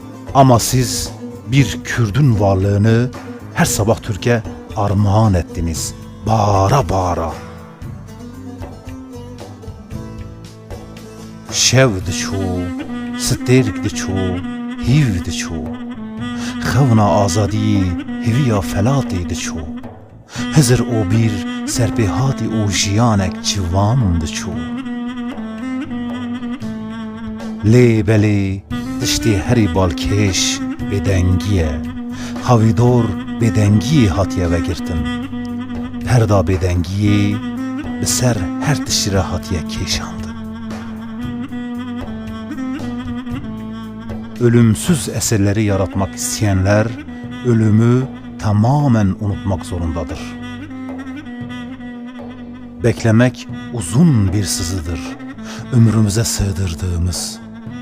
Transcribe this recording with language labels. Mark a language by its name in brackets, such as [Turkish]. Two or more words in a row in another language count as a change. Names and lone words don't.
[Turkish] Ama siz bir Kürdün varlığını her sabah Türkiye armağan ettiniz. Bağıra bağıra. [Kurdish] Şev diçû, stêrk diçû, hîv diçû. Xewna azadiyê hêviya felatê diçû. Hizir û bir serpêhatî û jiyanek ciwan diçû. Lê belê tiştê herî balkêş bêdengî ye. Xewîdor bêdengiyê hatiye vegirtin. Perda bêdengiyê bi ser her tiştî re hatiye kêşandin. [Turkish] Ölümsüz eserleri yaratmak isteyenler ölümü tamamen unutmak zorundadır. Beklemek uzun bir sızıdır, ömrümüze sığdırdığımız.